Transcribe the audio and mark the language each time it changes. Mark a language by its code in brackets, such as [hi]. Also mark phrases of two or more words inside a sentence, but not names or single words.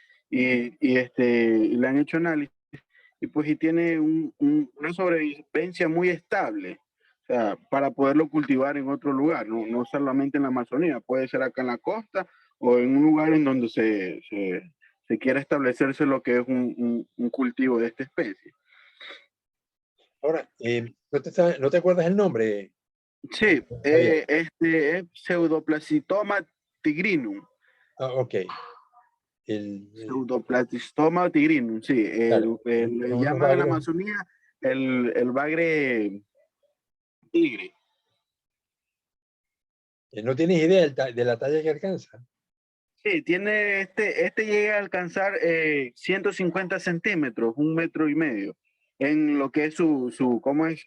[es] y le han hecho análisis, y pues y tiene una sobrevivencia muy estable, o sea, para poderlo cultivar en otro lugar, no solamente en la Amazonía, puede ser acá en la costa o en un lugar en donde se quiera establecerse lo que es un cultivo de esta especie. Ahora, ¿no te acuerdas el nombre? Sí, Javier? este es Pseudoplastistoma tigrinum. Ok. Pseudoplastistoma tigrinum, sí. Claro, Le son unos llaman en la bagres. Amazonía el bagre tigre. No tienes idea de la talla que alcanza. Sí, tiene este llega a alcanzar 150 centímetros, 1,5 metros, en lo que es ¿cómo es?